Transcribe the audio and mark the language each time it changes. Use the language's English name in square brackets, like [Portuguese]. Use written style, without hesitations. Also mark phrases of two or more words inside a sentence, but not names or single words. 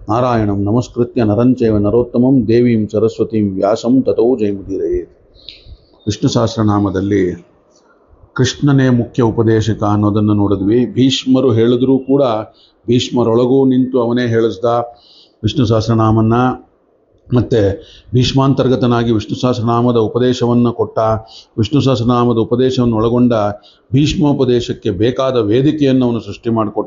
[Sanskrit] ನಾರಾಯಣಂ ನಮಸ್ಕೃತ್ಯ ನರಂಚೈವ ನರೋತ್ತಮಂ ದೇವೀಂ ಸರಸ್ವತೀಂ ವ್ಯಾಸಂ ತತೋ ಜಯಮುದೀರಯೇತ್. [Kannada] ವಿಷ್ಣು ಸಹಸ್ರನಾಮದಲ್ಲಿ ಕೃಷ್ಣನೇ ಮುಖ್ಯ ಉಪದೇಶಕ ಅನ್ನೋದನ್ನು ನೋಡಿದ್ವಿ. ಭೀಷ್ಮರು ಹೇಳಿದ್ರೂ ಕೂಡ ಭೀಷ್ಮರೊಳಗೂ ನಿಂತು ಅವನೇ ಹೇಳಿಸ್ದ ವಿಷ್ಣು ಸಹಸ್ರನಾಮನ್ನ. ಮತ್ತು ಭೀಷ್ಮಾಂತರ್ಗತನಾಗಿ ವಿಷ್ಣು ಸಹಸ್ರನಾಮದ ಉಪದೇಶವನ್ನು ಕೊಟ್ಟ. ವಿಷ್ಣು ಸಹಸ್ರನಾಮದ ಉಪದೇಶವನ್ನು ಒಳಗೊಂಡ ಭೀಷ್ಮೋಪದೇಶಕ್ಕೆ ಬೇಕಾದ ವೇದಿಕೆಯನ್ನು ಅವನು ಸೃಷ್ಟಿ ಮಾಡಿಕೊಟ್ಟ.